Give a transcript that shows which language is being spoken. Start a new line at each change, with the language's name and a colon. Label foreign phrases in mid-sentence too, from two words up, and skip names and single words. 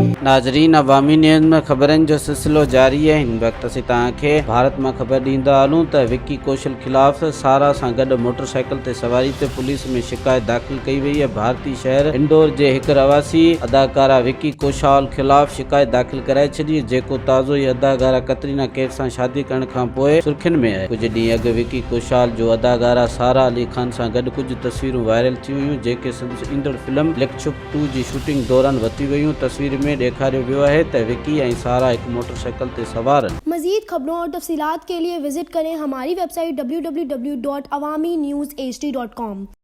Sindhi: नाज़रीन, अवामी न्यूज़ में ख़बरनि जो सिलसिलो जारी है। हिन वक़्त असीं तव्हांखे भारत में ख़बर ॾींदा हलूं त विक्की कौशल ख़िलाफ़ सारा सां गॾु मोटरसाइकिल ते सवारी ते पुलिस में शिकायत दाख़िल कई वई है। भारतीय शहर इंदौर जे हिक रवासी अदाकारा विक्की कौशल ख़िलाफ़ शिकायत दाख़िल कराए छॾी, जेको ताज़ो ई अदाकारा कतरीना कैफ सां शादी करण खां पोइ सुर्ख़ियुनि में आहे। कुझु ॾींहं अॻु विक्की कौशल जो अदाकारा सारा अली खान सां गॾु कुझु तस्वीरूं वायरल थी हुयूं, जेके संदसि ईंदड़ फिल्म लिखछुप 2 जी शूटिंग दौरान वरिती वयूं। तस्वीर में ॾेखारियो वियो आहे त विक्की ऐं सारा हिकु मोटरसाइकिल ते सवार आहिनि।
Urdu: مزید خبروں اور تفصیلات کے لیے وزٹ کریں ہماری ویب سائٹ www.awamiNewsHD.com.